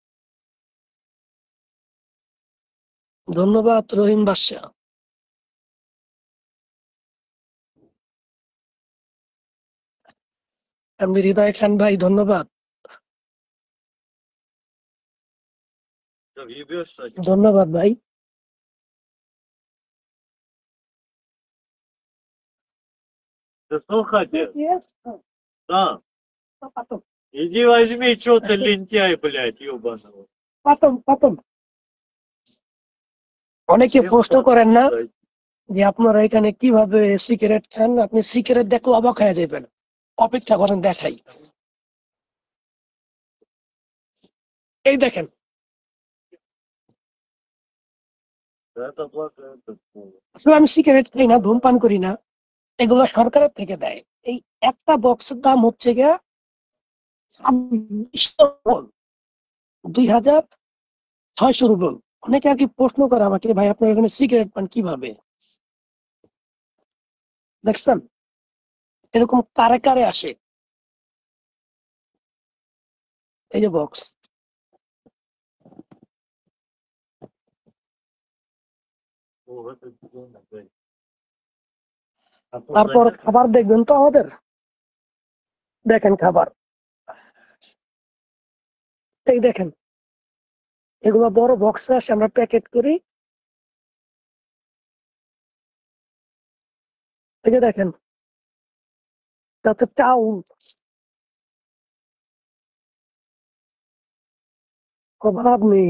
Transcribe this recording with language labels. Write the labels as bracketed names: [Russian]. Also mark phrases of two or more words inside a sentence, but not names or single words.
[Bangla] ধন্যবাদ রহিম বাদশা। আমি হৃদয় খান ভাই, ধন্যবাদ। ধন্যবাদ ভাই। [Russian] Да слухайте, [English] Yes. [Russian] да, Потом, иди возьми, что ты лентяй, блядь, ёбаного. потом। [Bangla] অনেকে প্রশ্ন করেন না যে আপনারা এখানে কিভাবে সিগারেট খান, আপনি সিগারেট দেখলে অবাক হয়ে যাবেন, অপেক্ষা করেন দেখাই। এই দেখেন, [Russian] Это плохо, это плохо. [Bangla] আসলে আমি সিগারেট খাই না, ধূমপান করি না, এগুলো সরকারের থেকে দেয়। এই একটা বক্সের দাম হচ্ছে গিয়া 2,600 রুবল। অনেকে আর কি প্রশ্ন করে আমাকে, ভাই আপনার এখানে সিগারেট পান কিভাবে? দেখছেন, এরকম কারে কারে আসে, এই যে বক্স। [Russian] О, это плохо, блядь. [Bangla] তারপর খাবার দেখবেন তো আমাদের, দেখেন খাবার, এই দেখেন, এগুলো বড় বক্সে আসে, আমরা প্যাকেট করি। এই যে দেখেন, তাতে চাউল, অভাব নেই।